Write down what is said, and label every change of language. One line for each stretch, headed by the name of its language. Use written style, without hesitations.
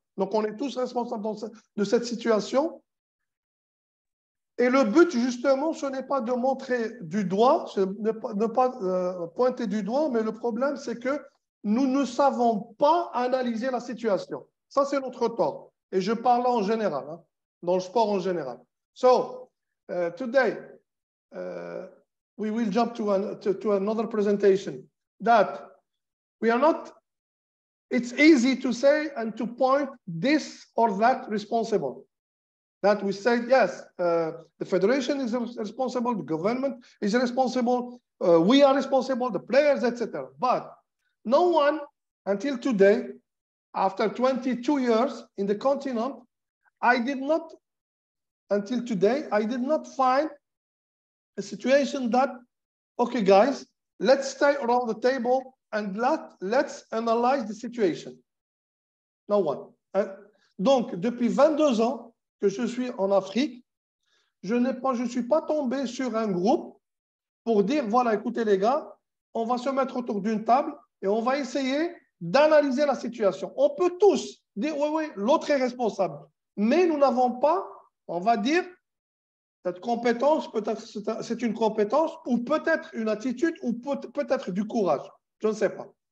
French: Donc, on est tous responsables de cette situation. Et le but, justement, ce n'est pas de montrer du doigt, ne pas pointer du doigt, mais le problème, c'est que nous ne savons pas analyser la situation. Ça, c'est notre tort. Et je parle en général, hein, dans le sport en général.
English: So, today, we will jump to another presentation. That we are not, it's easy to say and to point this or that responsible. That we say, yes, the federation is responsible, the government is responsible, we are responsible, the players, etc. But no one, until today, after 22 years in the continent, until today, I did not find a situation that, okay, guys, let's stay around the table and let's analyze the situation. No one.
French: Donc, depuis 22 ans que je suis en Afrique, je ne suis pas tombé sur un groupe pour dire, voilà, écoutez les gars, on va se mettre autour d'une table et on va essayer d'analyser la situation. On peut tous dire, oui, oui, l'autre est responsable. Mais nous n'avons pas, on va dire, cette compétence, peut-être c'est une compétence, ou peut-être une attitude, ou peut-être du courage. Je ne sais pas.